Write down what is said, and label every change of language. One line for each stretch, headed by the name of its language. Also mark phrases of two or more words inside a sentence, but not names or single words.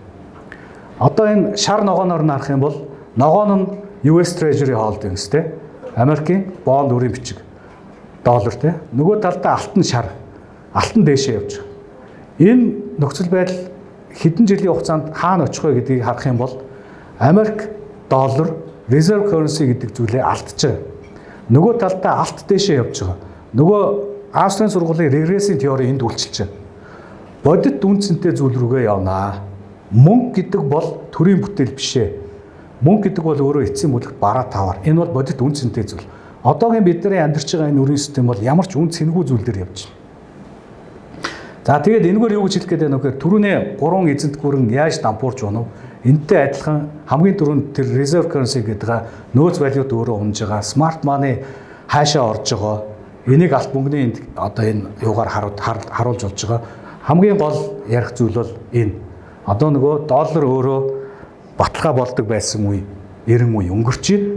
Mongolian: Одоо энэ шар ногооноор нь харах юм бол ногоон нь
English: US Treasury Holdings
Mongolian: те Америкийн бонд өрийн бичиг доллар те нөгөө талдаа алтан шар алтан дээшээ явж байгаа. Энэ нөхцөл байдал хэдэн жилийн хугацаанд хаана очих вэ гэдгийг харах юм бол Америк доллар
English: reserve currency
Mongolian: гэдэг зүйлээ алдчихж байгаа. Нөгөө талдаа алт дээшээ явж байгаа. Нөгөө Австрийн сургуулийн регрессийн теори энд үйлчилж байна. Бодит үн цэнтэй зүйл рүүгээ явнаа. Мөнгө гэдэг бол төрийн бүтээл биш ээ. Мөнгө гэдэг бол өөрөө эцсийн бүлэгт бараа таваар. Энэ бол бодит үн цэнтэй зүйл. Одоогийн бидний амьдарч байгаа энэ өрийн систем бол ямар ч үн цэнгүй зүйлээр явж байна. За тэгээд энэгээр юу гэж хэлэх гээд байна вэ гэхээр түрүүний 3 эзэнт гүрэн яаж дампуурч байна вэ? Энтэй адилхан хамгийн түрүүнд тэр
English: reserve currency
Mongolian: гэдэг нөөц валют өөрөө унж байгаа,
English: smart money
Mongolian: хаашаа орж байгаа. Энийг алт мөнгөний одоо энэ юугаар харуулж болж байгаа. Хамгийн гол ярих зүйл бол энэ. Одоо нөгөө доллар өөрөө баталгаа болдог байсан үе, 90 үе өнгөрч ийн.